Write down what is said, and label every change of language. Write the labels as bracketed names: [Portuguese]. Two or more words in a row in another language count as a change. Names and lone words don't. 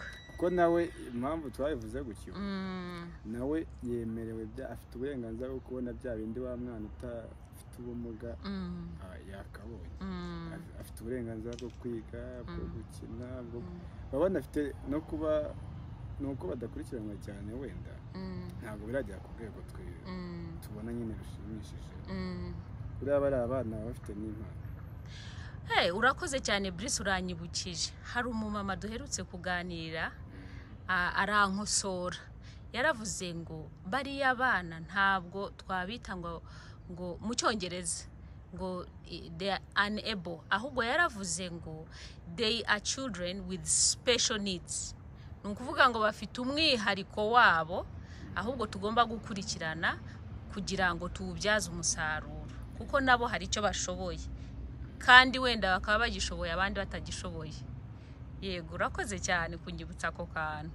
[Kinyarwanda] kuko nawe impamvu twabivuze gutyo nawe yemerewe afite uburenganzira bwo kubona bya bindi wa mwana utafite ubumuga yakabonye afite uburenganzira bwo kwiga bwo gukina baba banafite no kuba nuko badakurikiranwa cyane wenda ntabwo biragera ku rwego tubona nyine rushimishije buriya bari abana bafite n'impano urakoze cyane Brice uranyibukije hari umumama duherutse kuganira arankosora yaravuze ngo bariya abana ntabwo twabita ngo mu cyongereza ngo [English] they are unable [Kinyarwanda] ahubwo yaravuze ngo [English] they are children with special needs [Kinyarwanda] ni ukuvuga ngo bafite umwihariko wabo ahubwo tugomba gukurikirana kugira ngo tuwubyaze umusaruro kuko nabo hari icyo bashoboye kandi wenda bakaba bagishoboye abandi batagishoboye yego urakoze cyane kunyibutsa ako kantu